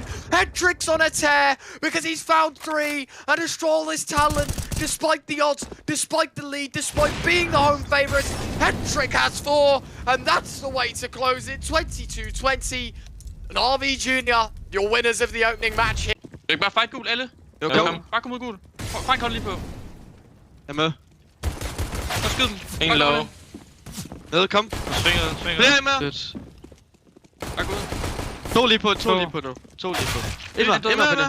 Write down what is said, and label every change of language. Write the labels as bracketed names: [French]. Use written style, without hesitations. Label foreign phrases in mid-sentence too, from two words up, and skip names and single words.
[English] Headtrick's on a tear because he's found 3. And Astralis talent, despite the odds, despite the lead, despite being the home favourites, Headtrick has 4. And that's the way to close it. 22-20. Navi Junior, your winners of the opening match here. [Danish] Ikke bare fight gul, alle? Jo. Bare kom ud gul. Frank, hold lige på. Jeg er med. Så skyd den. Ingen low. Nede, kom. Svinger. Flere er med. Bare gå ud. 2 lige på, 2 lige på nu. 2 lige på. Emma på det.